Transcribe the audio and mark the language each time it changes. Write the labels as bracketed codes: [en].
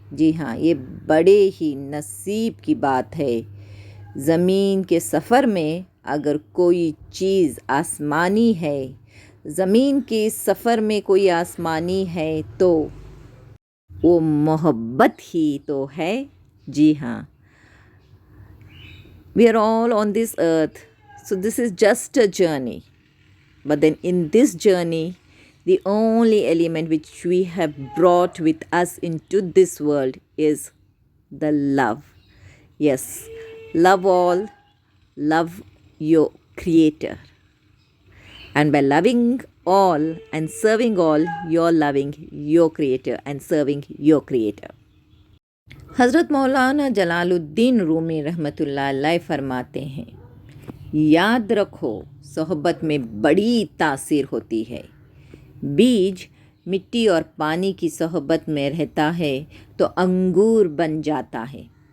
[ur] جی ہاں، یہ بڑے ہی نصیب کی بات ہے. زمین کے سفر میں اگر کوئی چیز آسمانی ہے، زمین کے سفر میں کوئی آسمانی ہے تو وہ محبت ہی تو ہے. جی ہاں. [en] We are all on this earth, so this is just a journey. But then in this journey, the only element which we have brought with us into this world is the love. Yes, love all, love your Creator. And by loving all and serving all, you're loving your Creator and serving your Creator. [ur] حضرت مولانا جلال الدین رومی رحمۃ اللہ علیہ فرماتے ہیں، یاد رکھو صحبت میں بڑی تاثیر ہوتی ہے. بیج مٹی اور پانی کی صحبت میں رہتا ہے تو انگور بن جاتا ہے.